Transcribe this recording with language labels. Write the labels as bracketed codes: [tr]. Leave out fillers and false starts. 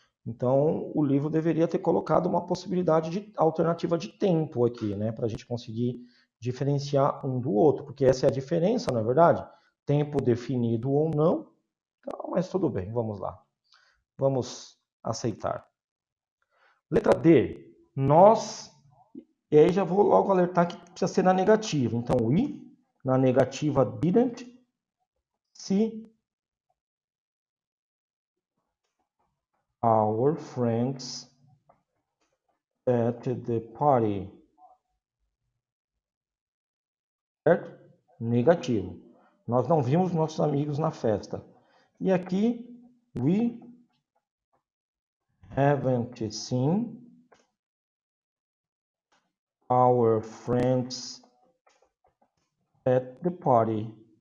[pt] Então, o livro deveria ter colocado uma possibilidade de alternativa de tempo aqui, né, para a gente conseguir diferenciar um do outro, porque essa é a diferença, não é verdade? Tempo definido ou não. Então, mas tudo bem, vamos lá. Vamos aceitar. Letra D. Nós. E aí já vou logo alertar que precisa ser na negativa. Então, [en] we, [pt] na negativa, [en] didn't see our friends at the party. [pt] Certo? Negativo. Nós não vimos nossos amigos na festa. E aqui, [en] we haven't seen our friends at the party.